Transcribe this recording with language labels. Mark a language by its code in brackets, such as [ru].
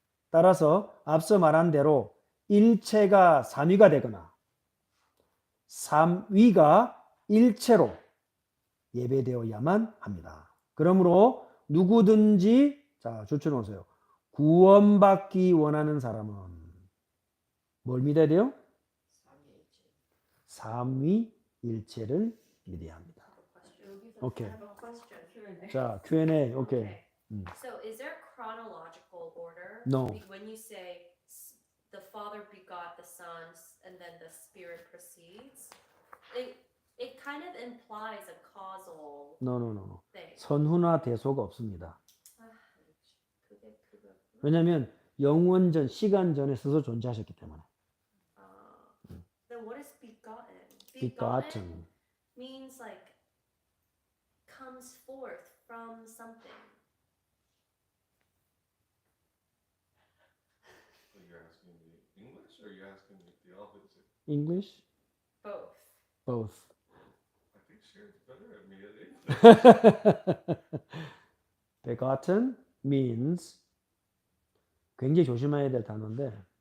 [ko] 따라서 앞서 말한 대로 일체가 삼위가 되거나 삼위가 일체로 예배되어야만 합니다. 그러므로 누구든지 자, 줄쳐놓으세요. 구원받기 원하는 사람은 뭘 믿어야 돼요? 삼위일체를 믿어야 합니다. 오케이. [en] I have a question. [ko] 자, Q&A. 오케이. [en] So, is there chronological order? No. When you say the Father begot the Son and then the Spirit proceeds, it kind of implies a causal No. thing. [ko] 선후나 대소가 없습니다. 아, 그거. 왜냐하면 영원 전, 시간 전에 스스로 존재하셨기 때문에. [en] Then what is begotten? begotten. Means like comes forth from something. So you're asking me English or you're asking me theology? English? Both. Both. I think Sharon's better at me at English. begotten means [ko] 굉장히 조심해야 될 단어인데